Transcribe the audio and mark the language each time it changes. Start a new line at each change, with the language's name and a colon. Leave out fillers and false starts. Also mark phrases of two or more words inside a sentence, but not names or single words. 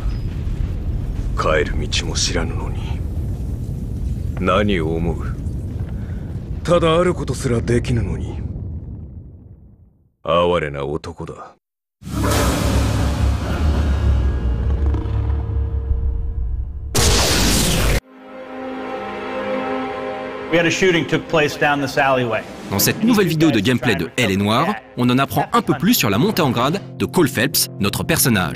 Japanese: 帰る道も知らぬのに何を思う？ただあることすらできぬのに哀れな男だ。
French: Dans cette nouvelle vidéo de gameplay de Elle est Noire, on en apprend un peu plus sur la montée en grade de Cole Phelps, notre personnage.